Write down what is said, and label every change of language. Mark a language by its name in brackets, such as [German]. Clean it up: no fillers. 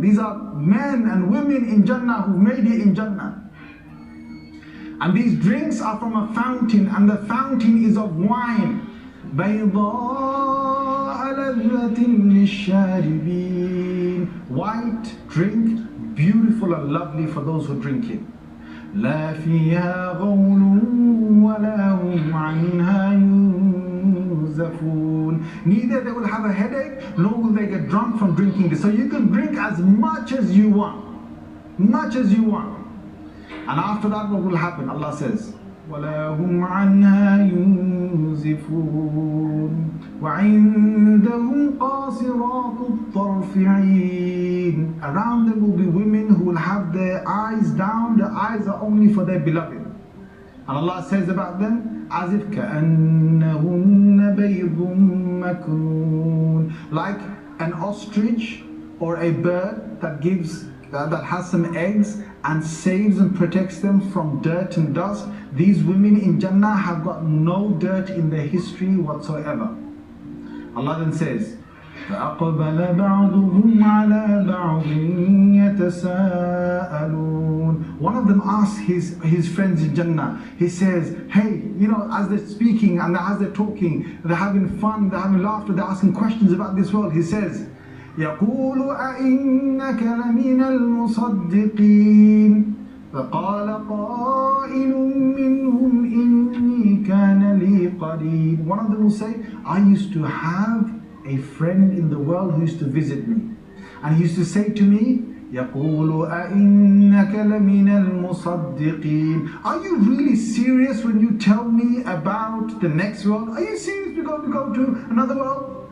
[English] These are men and women in Jannah who made it in Jannah. And these drinks are from a fountain, and the fountain is of wine. [Arabic] بيضاء لذة للشاربين. [English] White drink, beautiful and lovely for those who drink it. [Arabic] لا فيها غول ولا هم عنها ينزفون. [English] Neither they will have a headache, nor will they get drunk from drinking this. So you can drink as much as you want. Much as you want. And after that, what will happen? Allah says, [Arabic] وَلَا هُمْ عَنْهَا يُنزِفُونَ وَعِنْدَهُمْ قَاصِرَاتُ الطَّرْفِ عِينٌ. [English] Around them will be women who will have their eyes down. The eyes are only for their beloved. And Allah says about them, as if [Arabic] كَأَنَّهُنَّ بَيْضٌ مَكْنُونَ. [English] Like an ostrich or a bird that has some eggs and saves and protects them from dirt and dust. These women in Jannah have got no dirt in their history whatsoever. Allah then says, [Arabic] فَأَقْبَلَ بَعْضُهُمْ عَلَى بَعْضٍ يَتَسَاءَلُونَ. [English] One of them asks his friends in Jannah, he says, hey, as they're speaking and as they're talking, they're having fun, they're having laughter, they're asking questions about this world. He says, [Arabic] يقول أئنك لمن المصدقين فقال قائل منهم إني كان لي قرين. [English] One of them will say, I used to have a friend in the world who used to visit me, and he used to say to me, [Arabic] يقول أئنك لمن المصدقين. [English] Are you really serious when you tell me about the next world? Are you serious we're going to go to another world?